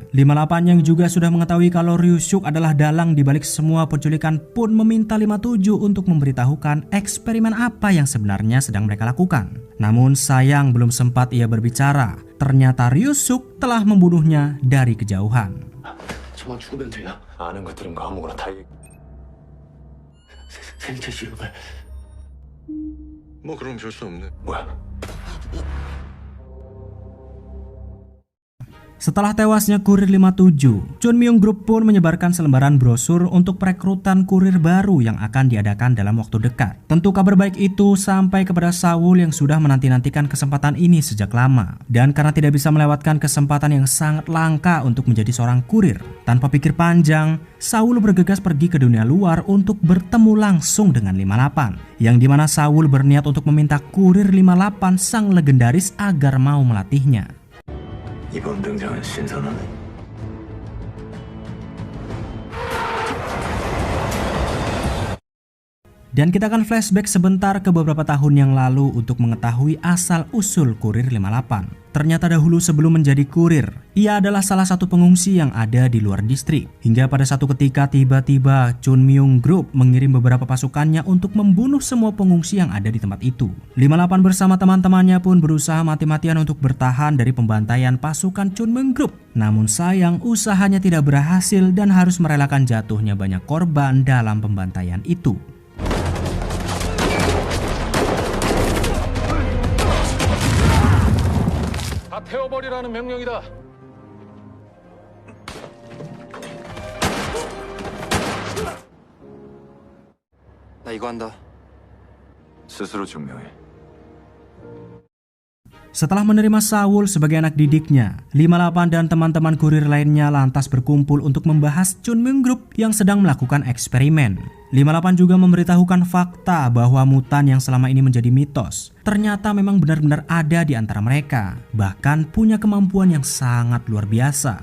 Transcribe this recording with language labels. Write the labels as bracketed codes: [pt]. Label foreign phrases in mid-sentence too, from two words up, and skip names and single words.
[id] 58 yang juga sudah mengetahui kalau Ryusuk adalah dalang di balik semua penculikan pun meminta 57 untuk memberitahukan eksperimen apa yang sebenarnya sedang mereka lakukan. Namun sayang belum sempat ia berbicara, ternyata Ryusuk telah membunuhnya dari kejauhan. [ko] 저만 죽으면 돼요. 아는 것들은 거 아무거나 다 얘기. 생체 실험을. 뭐 그럼 별 수 없네. 뭐야? [id] Setelah tewasnya kurir 57, Chun Myung Group pun menyebarkan selembaran brosur untuk perekrutan kurir baru yang akan diadakan dalam waktu dekat. Tentu kabar baik itu sampai kepada Saul yang sudah menanti-nantikan kesempatan ini sejak lama. Dan karena tidak bisa melewatkan kesempatan yang sangat langka untuk menjadi seorang kurir, tanpa pikir panjang, Saul bergegas pergi ke dunia luar untuk bertemu langsung dengan 58. Yang dimana Saul berniat untuk meminta kurir 58 sang legendaris agar mau melatihnya. [ko] 이번 등장은 신선하네. [id] Dan kita akan flashback sebentar ke beberapa tahun yang lalu untuk mengetahui asal-usul kurir 58. Ternyata dahulu sebelum menjadi kurir, ia adalah salah satu pengungsi yang ada di luar distrik. Hingga pada satu ketika tiba-tiba Chun Myung Group mengirim beberapa pasukannya untuk membunuh semua pengungsi yang ada di tempat itu. 58 bersama teman-temannya pun berusaha mati-matian untuk bertahan dari pembantaian pasukan Chun Myung Group. Namun sayang usahanya tidak berhasil dan harus merelakan jatuhnya banyak korban dalam pembantaian itu. [ko] 태워버리라는 명령이다. 나 이거 한다. 스스로 증명해. [id] Setelah menerima Saul sebagai anak didiknya, 58 dan teman-teman kurir lainnya lantas berkumpul untuk membahas Chun Myung Group yang sedang melakukan eksperimen. 58 juga memberitahukan fakta bahwa mutan yang selama ini menjadi mitos ternyata memang benar-benar ada di antara mereka, bahkan punya kemampuan yang sangat luar biasa.